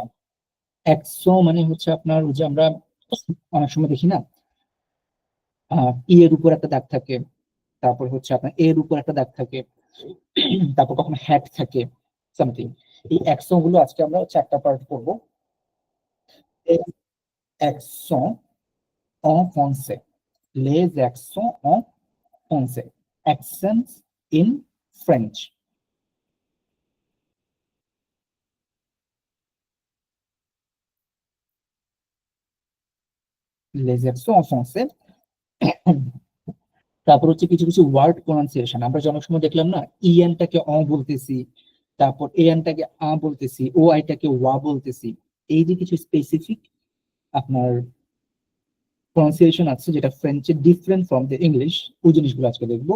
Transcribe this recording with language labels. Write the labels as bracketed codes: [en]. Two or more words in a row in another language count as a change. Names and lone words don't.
[bn] অ্যাকসন মানে হচ্ছে আপনার ওই যে আমরা অনেক সময় দেখি না, ই এর উপর একটা দাগ থাকে, তারপর হচ্ছে আপনার এর উপর একটা দাগ থাকে, তারপর কখনো হ্যাট থাকে, সামথিং। এই অ্যাকসন গুলো আজকে আমরা চারটা পার্ট করবো। [fr] অ্যাকসন en français, les accents en français, [en] accents in French. [fr] Les accents en français। [bn] তারপর হচ্ছে কিছু কিছু [en] word pronunciation, [bn] আমরা যে অনেক সময় দেখলাম না, ইএনটাকে অ বলতেছি, তারপর এএনটাকে আ বলতেছি, ও আইটাকে ওয়া বলতেছি। এই যে কিছু স্পেসিফিক আপনার প্রনাউন্সিয়েশন আছে যেটা ফ্রেঞ্চে [en] different from the English, [bn] ওই জিনিসগুলো আজকে দেখবো।